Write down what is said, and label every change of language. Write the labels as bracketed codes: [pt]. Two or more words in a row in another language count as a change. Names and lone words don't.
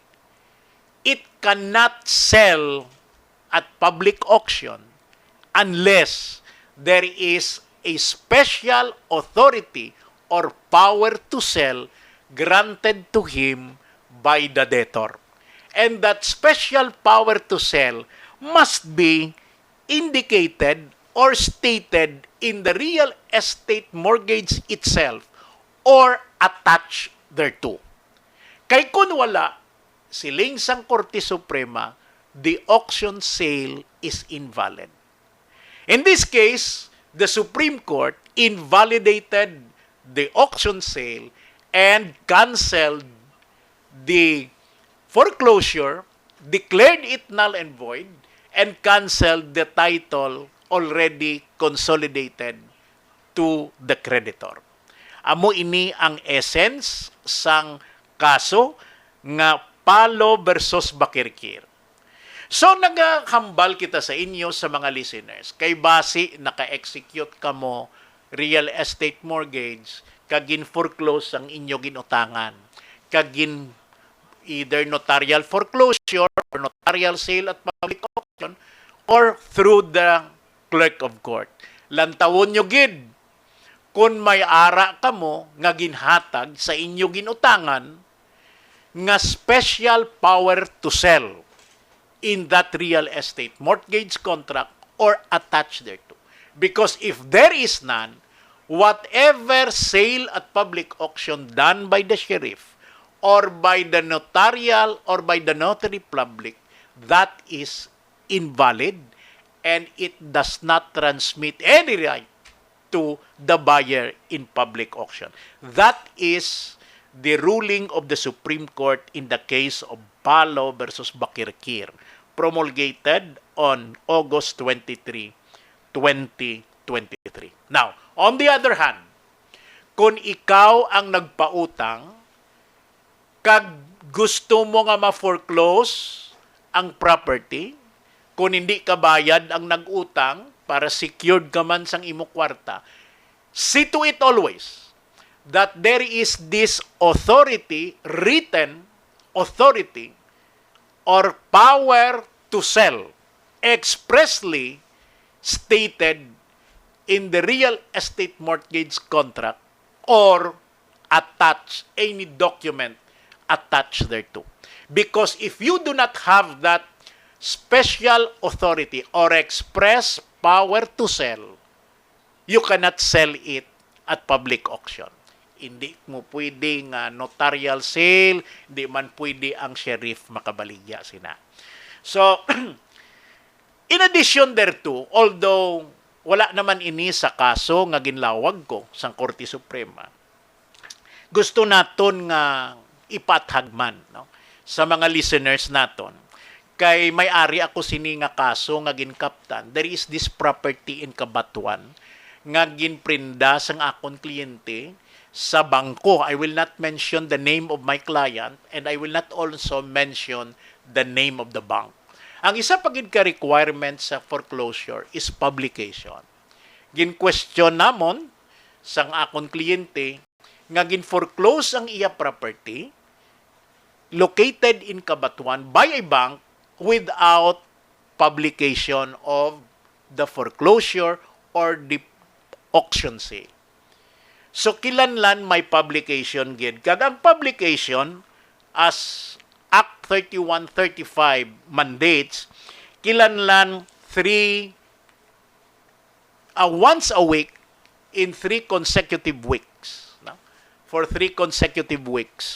[en] It cannot sell at public auction unless there is a special authority or power to sell granted to him by the debtor. And that special power to sell must be indicated or stated in the real estate mortgage itself or attached thereto. [hil] Kay kun wala, siling sang Korte Suprema, [en] the auction sale is invalid. In this case, the Supreme Court invalidated the auction sale and canceled the foreclosure declared it null and void, and canceled the title already consolidated to the creditor. [hil] Amo ini ang essence sang kaso nga Palo versus Bakirkir. So nagahambal kita sa inyo sa mga listeners, kay base naka-execute kamo [en] real estate mortgage, [hil] kagin foreclose ang inyo ginutangan, kagin [en] either notarial foreclosure or notarial sale at public auction or through the clerk of court. [hil] Lantawon nyo gid kung may ara kamo nga ginhatag sa inyo ginutangan nga [en] special power to sell in that real estate mortgage contract or attached thereto. Because if there is none, whatever sale at public auction done by the sheriff or by the notarial or by the notary public, that is invalid and it does not transmit any right to the buyer in public auction. That is the ruling of the Supreme Court in the case of Palo versus Bakirkir, promulgated on August 23, 2023. Now, on the other hand, [hil] kung ikaw ang nagpautang, kag gusto mo nga ma-foreclose ang property, kung hindi ka bayad ang nag-utang para secured ka man sang imo kwarta, [en] see to it always that there is this authority, written authority, or power to sell expressly stated in the real estate mortgage contract or attach any document attached thereto. Because if you do not have that special authority or express power to sell, you cannot sell it at public auction. [hil] Hindi mo pwede nga [en] notarial sale, [hil] hindi man pwede ang sheriff makabaligya sina. So, in addition thereto, although wala naman ini sa kaso nga ginlawag ko sa Korte Suprema, gusto naton nga ipathagman, no, sa mga listeners naton. Kay may-ari ako sini nga kaso nga ginkaptan, [en] there is this property in Cabatuan [hil] nga ginprinda sang akon kliyente sa bangko. [en] I will not mention the name of my client and I will not also mention the name of the bank. [hil] Ang isa pa gid ka requirement sa [en] foreclosure is publication. [hil] Gin-question namon sang akon kliyente nga gin-foreclose ang iya [en] property located in Cabatuan by a bank without publication of the foreclosure or the auction sale. [hil] So, kilanlan may publication gid. Kag ang [en] publication, as Act 3135 mandates, kilanlan once a week in 3 consecutive weeks. No? For 3 consecutive weeks.